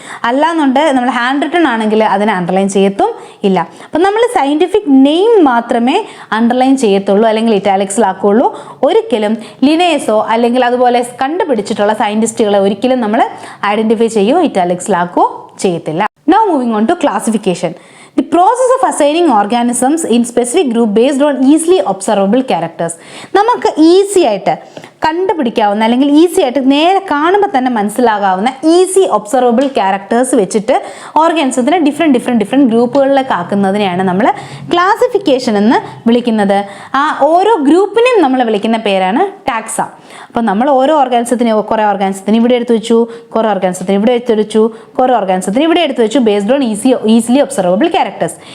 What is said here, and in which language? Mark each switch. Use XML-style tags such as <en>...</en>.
<ml>അല്ലാന്നുണ്ട് നമ്മൾ hand written ആണെങ്കിൽ അതിനെ അണ്ടർലൈൻ ചെയ്യത്തും ഇല്ല. അപ്പം നമ്മൾ സയൻറ്റിഫിക് നെയിം മാത്രമേ അണ്ടർലൈൻ ചെയ്യത്തുള്ളൂ അല്ലെങ്കിൽ ഇറ്റാലിക്സിലാക്കുകയുള്ളൂ. ഒരിക്കലും ലിനേയസോ അല്ലെങ്കിൽ അതുപോലെ കണ്ടുപിടിച്ചിട്ടുള്ള സയൻറ്റിസ്റ്റുകളെ ഒരിക്കലും നമ്മൾ ഐഡൻറ്റിഫൈ ചെയ്യുകയോ ഇറ്റാലിക്സിലാക്കുകയോ ചെയ്യത്തില്ല.</ml> <en>Now moving on to classification. The process of assigning organisms in specific group based on easily observable characters.</en> <ml>നമുക്ക് ഈസി ആയിട്ട് കണ്ടുപിടിക്കാവുന്ന അല്ലെങ്കിൽ ഈസി ആയിട്ട് നേരെ കാണുമ്പോൾ തന്നെ മനസ്സിലാകാവുന്ന ഈസി ഒബ്സർവബിൾ ക്യാരക്ടേഴ്സ് വെച്ചിട്ട് ഓർഗാനിസത്തിനെ ഡിഫറെൻറ്റ് ഗ്രൂപ്പുകളിലേക്ക് ആക്കുന്നതിനെയാണ് നമ്മൾ ക്ലാസിഫിക്കേഷൻ എന്ന് വിളിക്കുന്നത്. ആ ഓരോ ഗ്രൂപ്പിനെയും നമ്മൾ വിളിക്കുന്ന പേരാണ് ടാക്സ. അപ്പോൾ നമ്മൾ ഓരോ കുറേ ഓർഗാനിസത്തിന് ഇവിടെ എടുത്തു വെച്ചു, കുറേ ഓർഗാനിസത്തിന് ഇവിടെ എടുത്തു വെച്ചു, കുറേ ഓർഗാനിസത്തിന് ഇവിടെ എടുത്തു വെച്ചു,</ml> <en>Based on easily observable characters.</en>